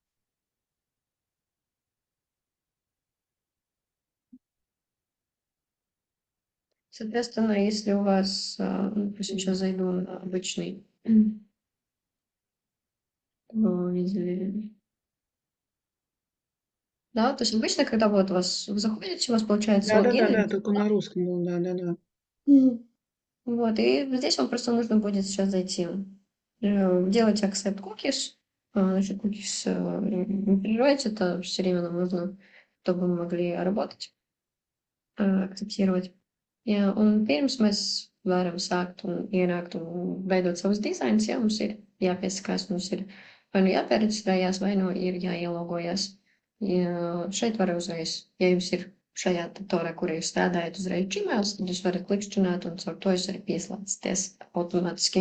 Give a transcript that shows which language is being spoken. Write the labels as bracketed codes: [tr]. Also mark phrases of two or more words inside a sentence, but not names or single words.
[ru] Соответственно, если у вас, допустим, сейчас зайду на обычный, видели. Да, то есть обычно, когда вот вы заходите, у вас получается логин или Да-да-да-да, только на русском был, да-да-да. вот, и здесь вам просто нужно будет сейчас зайти, делать [en] accept cookies. [ru] Значит, cookies не переживайте, это все время нам нужно, чтобы мы могли работать, [lv] akceptēt. Jā, un pirms mēs varam sākt un ienākt un veidot savus dizainus, ja mums ir jāpiesakās, mums ir vai nu jāpiereģistrējās, vai nu ir jāielogojas. Ja šeit var uzreiz, ja jums ir šajā datorā, kur jūs strādājat uzreiz Gmails, tad jūs varat klikšķināt un caur to jūs arī pieslēdzaties automātiski.